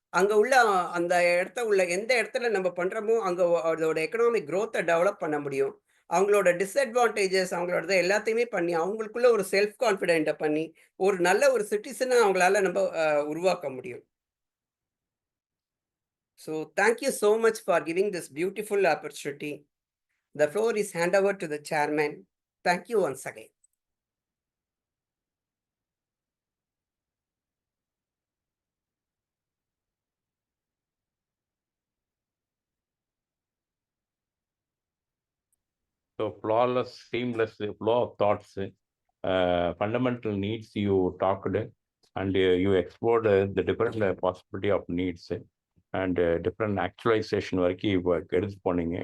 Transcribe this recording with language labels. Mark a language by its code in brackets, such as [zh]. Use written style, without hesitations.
[ta] அங்க உள்ள அந்த எந்த இடத்துல நம்ம பண்றோமோ, அங்க அதோட எக்கனாமிக் குரோத்த டெவலப் பண்ண முடியும். அவங்களோட டிஸ்அட்வான்டேஜஸ் அவங்களோடது எல்லாத்தையுமே பண்ணி, அவங்களுக்குள்ள ஒரு செல்ஃப் கான்ஃபிடென்ட்ட பண்ணி, ஒரு நல்ல ஒரு சிட்டிசனா அவங்களால நம்ப உருவாக்க முடியும். [en] So, thank you so much for giving this beautiful opportunity. The floor is hand over to the chairman. Thank you once again. So flawless, seamless flow of thoughts, fundamental needs you talked, and you explored the different possibility of needs. and different actualization [ta] வரைக்கும் எடுத்து போனீங்க.